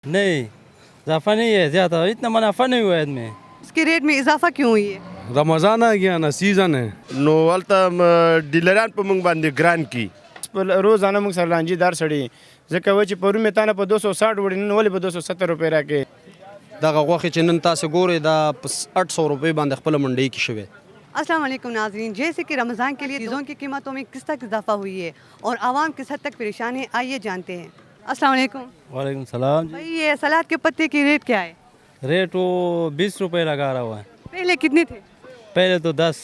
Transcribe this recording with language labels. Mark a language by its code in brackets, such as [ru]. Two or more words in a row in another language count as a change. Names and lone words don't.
[ur] نہیں، اضافہ نہیں ہے زیادہ، اتنا منافع نہیں ہوا ہے اس میں. اس کے ریٹ میں اضافہ کیوں ہوئی ہے? رمضان آ گیا نا، سیزن ہے. [ps] نو هلته ډیلران په موږ باندې ګران کی روزانه موږ سره لانجې دار سړي ځکه و چې پرون مې تانه په 260 وړي نن ولې په 270 روپۍ راکې. دغه غوښې چې نن تاسو ګورئ دا په 800 روپۍ باندې خپله منډۍ کې شوې. [ar] السلام عليكم [ur] ناظرین، جیسے کہ رمضان کے لیے چیزوں کی قیمتوں میں کس تک اضافہ ہوئی ہے اور عوام کس حد تک پریشان ہے، آئیے جانتے ہیں. [ar] السلام عليكم وعليكم السلام जी। [ur] بھائی، یہ سلاد کے پتے کی ریٹ کیا ہے? ریٹ وہ 20 روپے لگا رہا ہوا ہے, پہلے کتنے تھے? پہلے تو 10.